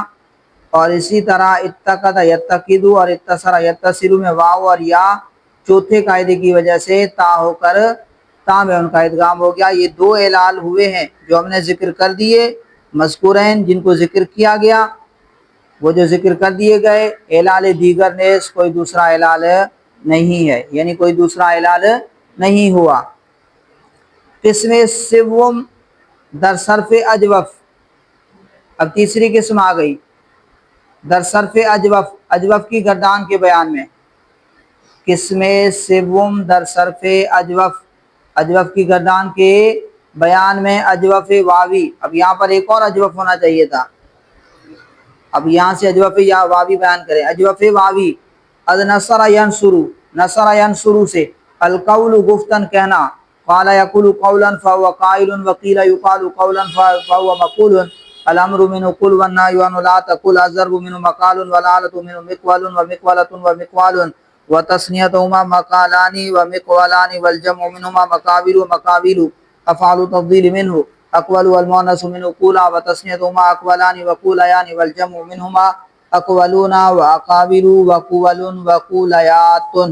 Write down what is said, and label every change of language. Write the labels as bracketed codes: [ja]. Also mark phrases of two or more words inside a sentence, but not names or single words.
[ur] اور اسی طرح اتقدہ یتقد اور اتصرا یتصر میں واو اور یا چوتھے قاعدے کی وجہ سے تا ہو کر تا میں ان کا ادغام ہو گیا. یہ دو اعلال ہوئے ہیں جو ہم نے ذکر کر دیے مذکورین، جن کو ذکر کیا گیا، وہ جو ذکر کر دیے گئے [fa] اعلال دیگر نیز [ur] کوئی دوسرا اعلال نہیں ہے، یعنی کوئی دوسرا اعلال نہیں ہوا. [fa] قسم سوم در صرف اجوف، [ur] اب تیسری قسم آ گئی [fa] در صرف اجوف، [ur] اجوف کی گردان کے بیان میں. [fa] قسم سوم در صرف اجوف، [ur] اجوف کی گردان کے بیان میں اجوف واوی. اب یہاں پر ایک اور اجوف ہونا چاہیے تھا، اب یہاں سے اجوف یا واوی بیان کریں. [fa] اجوف واوی از نصر ینصرو، [ar] نصر ینصرو [ur] سے [fa] القول گفتن [ur] کہنا، [ar] قال یقول قولا فهو قائل وقیل یقال قولا فهو مقول، الامر منه قل والنهي عنه لا تقل، الضرب منه مقال والآلة منه مقول ومقولة ومقوال وتثنيتهما مقالان ومقولان والجمع منهما مقابل ومقابل، افعال تفضیل منه أقول والمؤنث من أقولى وتثنيتهما أقولان وقوليان والجمع منهما أقولون وأقابل وقول وقوليات.